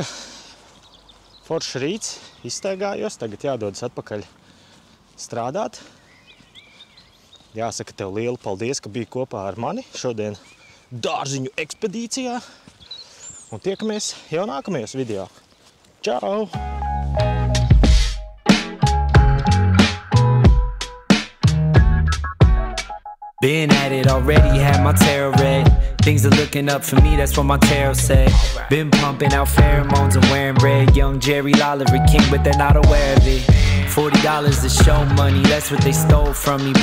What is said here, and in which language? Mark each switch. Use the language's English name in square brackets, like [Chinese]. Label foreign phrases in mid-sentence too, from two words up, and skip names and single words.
[Latvian] Foršs rīts, izstaigājos, tagad jādodas atpakaļ strādāt. Jāsaka tev lielu paldies, ka biji kopā ar mani šodien dārziņu ekspedīcijā. Un tiekamies jau nākamajos video. Čau! [English] Been at it already, had my tarot read. Things are looking up for me, that's what my tarot said. Been pumping out pheromones and wearing red. Young Jerry Lolliver King, but they're not aware of it. $40 to show money, that's what they stole from me.